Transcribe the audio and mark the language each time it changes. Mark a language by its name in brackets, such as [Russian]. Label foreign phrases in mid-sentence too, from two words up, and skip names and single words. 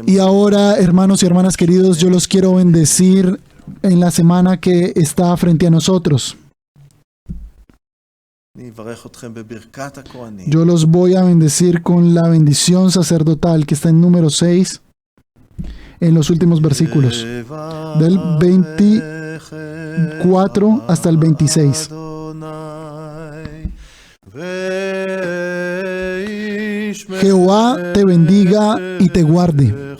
[Spanish] Y ahora, hermanos y hermanas queridos, yo los quiero bendecir en la semana que está frente a nosotros. [Hebrew] אני אברך אתכם בברכת הכהנים. [Spanish] Yo los voy a bendecir con la bendición sacerdotal que está en número 6, en los últimos versículos, del 24 hasta el 26. Jehová te bendiga y te guarde.